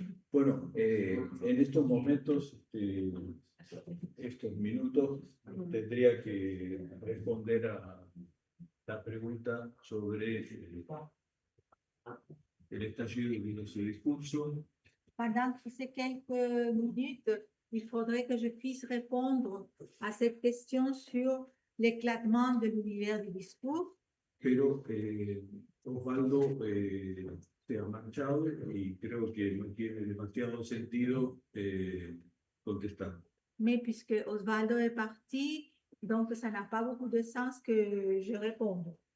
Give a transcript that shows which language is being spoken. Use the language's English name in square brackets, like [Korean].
[Spanish] Bueno, en estos momentos, estos minutos, tendría que responder a la pregunta sobre el estallido de ese discurso. [French] Pendant ces quelques minutes, il faudrait que je puisse répondre à cette question sur l'éclatement de l'univers du discours. [Spanish] Pero Osvaldo se ha marchado y creo que no tiene demasiado sentido contestar. [French] Mais puisque Osvaldo est parti, donc ça n'a pas beaucoup de sens que je réponde.